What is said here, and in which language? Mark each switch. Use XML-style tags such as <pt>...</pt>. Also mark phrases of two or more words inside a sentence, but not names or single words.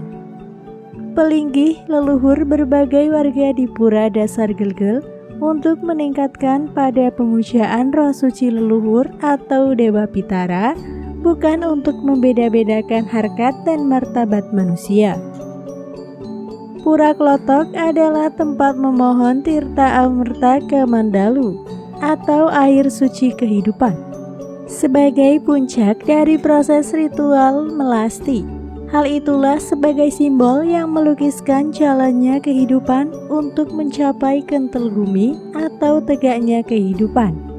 <id>Pelinggih leluhur berbagai warga di Pura Dasar Gelgel untuk meningkatkan pada pemujaan roh suci leluhur atau Dewa Pitara, bukan untuk membeda-bedakan harkat dan martabat manusia. Pura Klotok adalah tempat memohon tirta amerta kemandalu atau air suci kehidupan sebagai puncak dari proses ritual melasti. Hal itulah sebagai simbol yang melukiskan jalannya kehidupan untuk mencapai kentel bumi atau tegaknya kehidupan.</id>